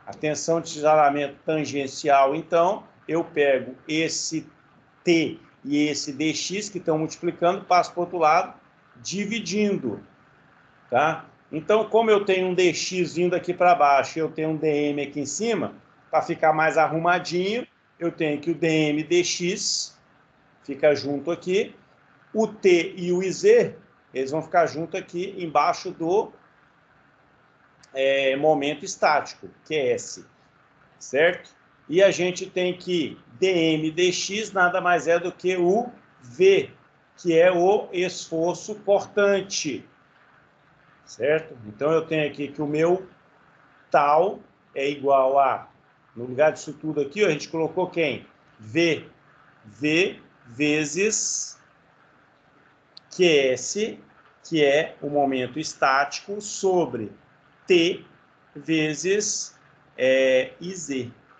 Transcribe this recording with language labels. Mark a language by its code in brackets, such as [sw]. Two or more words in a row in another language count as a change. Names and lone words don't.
[pt] A tensão de cisalhamento tangencial, então, eu pego esse T e esse dx que estão multiplicando, passo para o outro lado, dividindo, tá? Então, como eu tenho um dx vindo aqui para baixo e eu tenho um dm aqui em cima, para ficar mais arrumadinho, eu tenho que o dm dx fica junto aqui, o t e o iz, eles vão ficar junto aqui embaixo do momento estático, que é S, certo? E a gente tem que dm dx nada mais é do que o V, que é o esforço cortante, certo? Então, eu tenho aqui que o meu tal é igual a, no lugar disso tudo aqui, a gente colocou quem? V vezes QS, que é o momento estático, sobre T vezes IZ.